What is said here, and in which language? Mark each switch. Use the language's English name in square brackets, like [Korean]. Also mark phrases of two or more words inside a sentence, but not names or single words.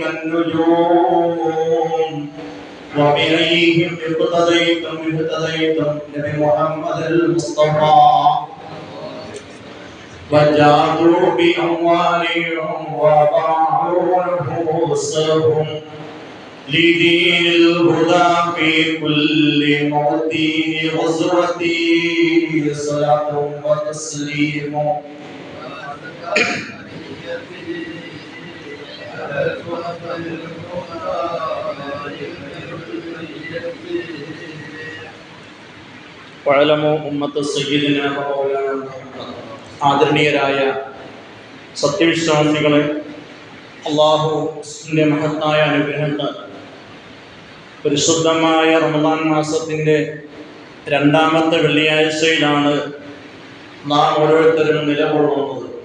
[Arabic] كالنجوم وبأيهم اقتديتم نبي محمد المصطفى وجاهدوا بأموالهم وباعوا نفوسهم لدين الهدى في كل موطن غزوتي صلاة وتسليم. وعلموا أمة سيدنا ومولانا محمد. [Malayalam] ആദരണീയരായ സത്യവിശ്വാസികളെ, അല്ലാഹുവിന്റെ മഹത്തായ അനുഗ്രഹത്താൽ പരിശുദ്ധമായ റമദാൻ മാസത്തിന്റെ രണ്ടാമത്തെ വെള്ളിയാഴ്ചയിലാണ് നാം ഓരോരുത്തരും നിലകൊള്ളുന്നത്.